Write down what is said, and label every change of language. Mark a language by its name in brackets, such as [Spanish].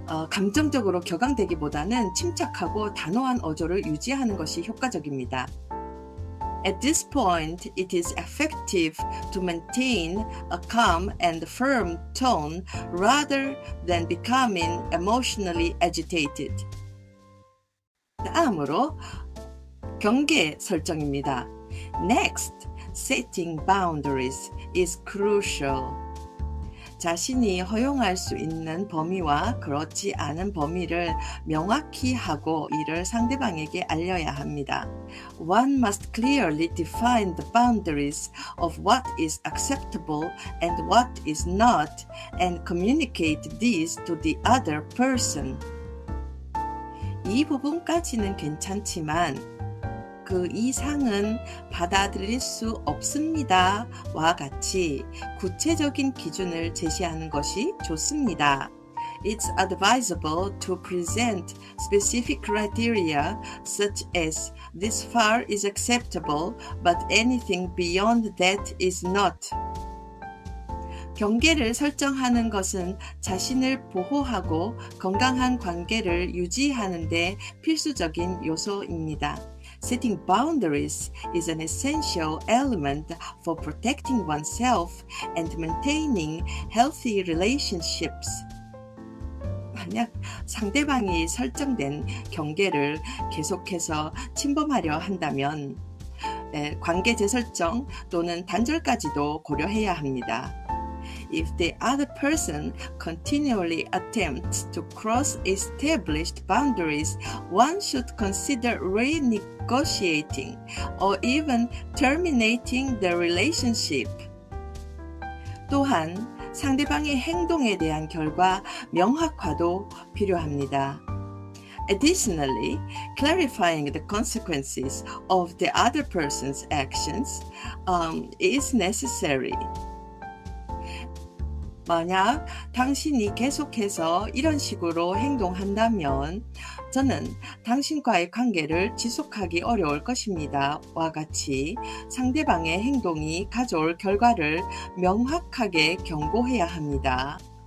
[Korean] 감정적으로 격앙되기보다는 침착하고 단호한 어조를 유지하는 것이 효과적입니다. [English] At this point, it is effective to maintain a calm and firm tone rather than becoming emotionally agitated. [Korean] 다음으로 경계 설정입니다. [English] Next, setting boundaries is crucial. [Korean] 자신이 허용할 수 있는 범위와 그렇지 않은 범위를 명확히 하고 이를 상대방에게 알려야 합니다. [English] One must clearly define the boundaries of what is acceptable and what is not and communicate these to the other person. [Korean] 이 부분까지는 괜찮지만 그 이상은 받아들일 수 없습니다. 와 같이 구체적인 기준을 제시하는 것이 좋습니다. [English] It's advisable to present specific criteria such as this far is acceptable, but anything beyond that is not. [Korean] 경계를 설정하는 것은 자신을 보호하고 건강한 관계를 유지하는 데 필수적인 요소입니다. [English] Setting boundaries is an essential element for protecting oneself and maintaining healthy relationships. [Korean] 만약 상대방이 설정된 경계를 계속해서 침범하려 한다면 관계 재설정 또는 단절까지도 고려해야 합니다. [English] If the other person continually attempts to cross established boundaries, one should consider renegotiating or even terminating the relationship. [Korean] 또한 상대방의 행동에 대한 결과 명확화도 필요합니다. [English] Additionally, clarifying the consequences of the other person's actions is necessary. [Korean] 만약 당신이 계속해서 이런 식으로 행동한다면 저는 당신과의 관계를 지속하기 어려울 것입니다. 와 같이 상대방의 행동이 가져올 결과를 명확하게 경고해야 합니다.